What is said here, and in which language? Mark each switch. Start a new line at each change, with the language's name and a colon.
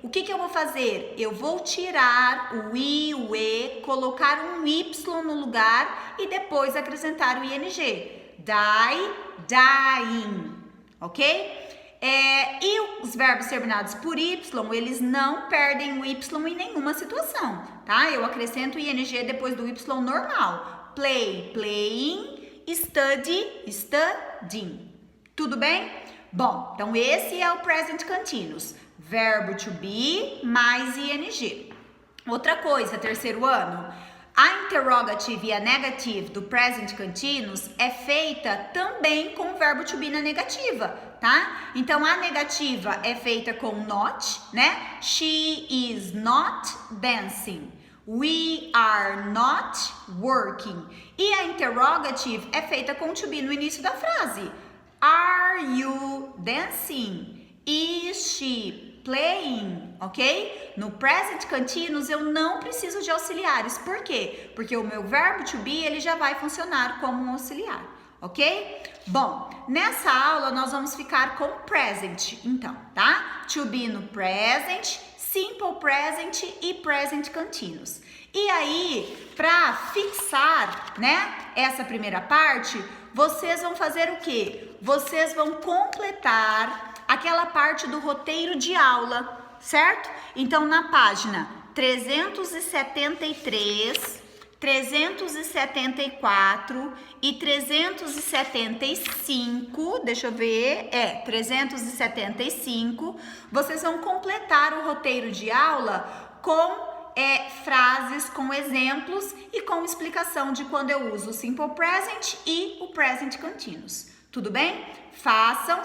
Portuguese: O que eu vou fazer? Eu vou tirar o I, o E, colocar um Y no lugar e depois acrescentar o ing.
English: Die, dying, ok?
Portuguese: E os verbos terminados por Y, eles não perdem o Y em nenhuma situação, tá? Eu acrescento o ing depois do Y normal.
English: Play, playing, study, studying.
Portuguese: Tudo bem? Bom, então esse é o present continuous. Verbo to be mais ing. Outra coisa, terceiro ano. A interrogative e a negative do present continuous é feita também com o verbo to be na negativa, tá? Então, a negativa é feita com not, né?
English: She is not dancing. We are not working.
Portuguese: E a interrogative é feita com to be no início da frase.
English: Are you dancing? Is she playing, ok?
Portuguese: No present continuous eu não preciso de auxiliares. Por quê? Porque o meu verbo to be ele já vai funcionar como um auxiliar, ok? Bom, nessa aula nós vamos ficar com present, então, tá? To be no present, simple present e present continuous. E aí, para fixar, né, essa primeira parte, vocês vão fazer o quê? Vocês vão completar aquela parte do roteiro de aula, certo? Então, na página 373, 374 e 375, deixa eu ver, 375, vocês vão completar o roteiro de aula com frases, com exemplos e com explicação de quando eu uso o simple present e o present continuous. Tudo bem? Façam.